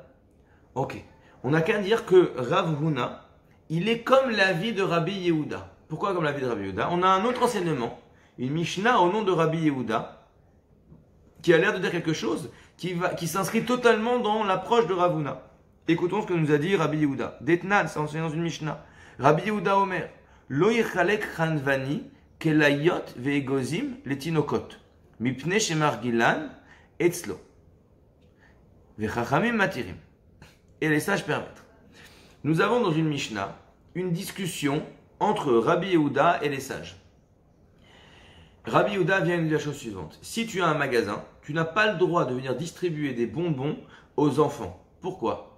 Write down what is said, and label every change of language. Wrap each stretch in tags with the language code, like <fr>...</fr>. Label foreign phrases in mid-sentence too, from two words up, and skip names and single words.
<fr>Ok, on n'a qu'à dire que Rav Huna, il est comme l'avis de Rabbi Yehuda. Pourquoi comme l'avis de Rabbi Yehuda? On a un autre enseignement, une Mishnah au nom de Rabbi Yehuda, qui a l'air de dire quelque chose qui s'inscrit totalement dans l'approche de Rav Huna. Écoutons ce que nous a dit Rabbi Yehuda. Detnan, c'est enseigné dans une Mishnah.</fr> <he>Rabbi Yehuda Omer, לא יחלק חנוני קליות ואגוזים לתינוקות, מפני שמרגילן אצלו, וחכמים מתירים.</he> <fr>Et les sages permettent. Nous avons dans une Mishnah une discussion entre Rabbi Yehuda et les sages. Rabbi Yehuda vient nous dire la chose suivante. Si tu as un magasin, tu n'as pas le droit de venir distribuer des bonbons aux enfants. Pourquoi?</fr>